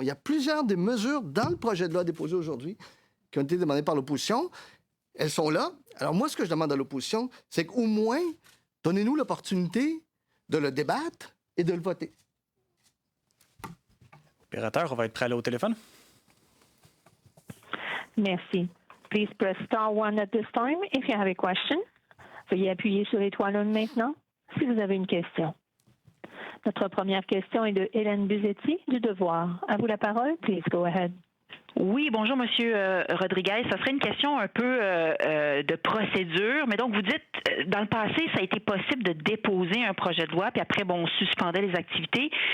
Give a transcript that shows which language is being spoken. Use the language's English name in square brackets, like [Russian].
[French] Il y a plusieurs des mesures dans le projet de loi déposé aujourd'hui qui ont été demandées par l'opposition. Elles sont là. Alors moi, ce que je demande à l'opposition, c'est qu'au moins, donnez-nous l'opportunité de le débattre et de le voter. Opérateur, on va être prêt à aller au téléphone. Merci. [English] Please press star one at this time if you have a question. [French] Veuillez appuyer sur l'étoile 1 maintenant si vous avez une question. Notre première question est de Hélène Buzetti du Devoir. À vous la parole. [English] Please go ahead. [French] Oui, bonjour, Monsieur Rodriguez. Ça serait une question un peu de procédure. Mais donc, vous dites, dans le passé, ça a été possible de déposer un projet de loi, puis après, bon, on suspendait les activités.